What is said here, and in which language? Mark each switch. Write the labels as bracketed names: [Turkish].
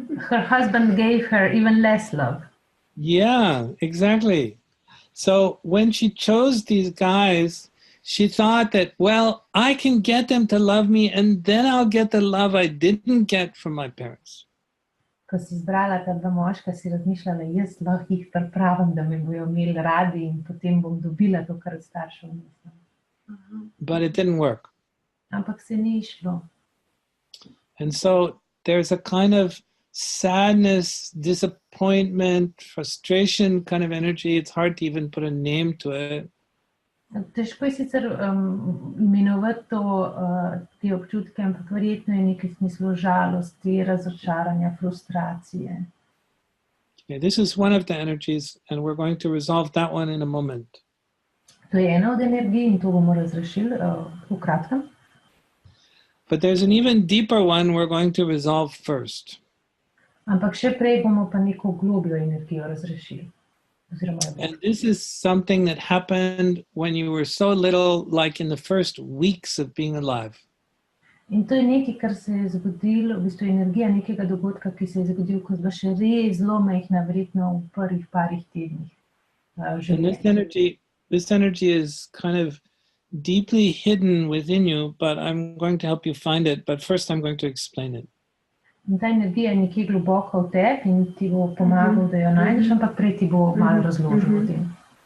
[English] Her husband gave her even less love. Yeah, exactly. So when she chose these guys, she thought that, well, I can get them to love me and then I'll get the love I didn't get from my parents. [Slovenian] Ko si izbrala ta dva moška, si razmišljala, jaz lahko jih pripravim, da me bojo imeli radi in potem bom dobila to, kar od staršev nisem. [English] But it didn't work. [Slovenian] Ampak se ni išlo. [English] And so there's a kind of sadness, disappointment, frustration kind of energy. It's hard to even put a name to it. [Slovenian] Težko je sicer imenovati te občutke, ampak verjetno je nekaj v smislu žalosti, razočaranja, frustracije. [English] Okay, this is one of the energies, and we're going to resolve that one in a moment. [Slovenian] To je ena od energij in to bomo razrešili v kratkem. [English] But there's an even deeper one we're going to resolve first. [Slovenian] Ampak še prej bomo pa neko globljo energijo razrešili. [English] And this is something that happened when you were so little, like in the first weeks of being alive. [Slovenian] In to je nekaj, kar se je zgodilo, v bistvu energija nekega dogodka, ki se je zgodil, ko je bila še res zelo majhna, verjetno v prvih parih tednih. [English] And this energy is kind of deeply hidden within you, but I'm going to help you find it. But first I'm going to explain it. [Slovenian] In ta energija je nekje globoko v tebi in ti bo pomagal, da jo najdeš, ampak prej ti bo malo razložil o tem.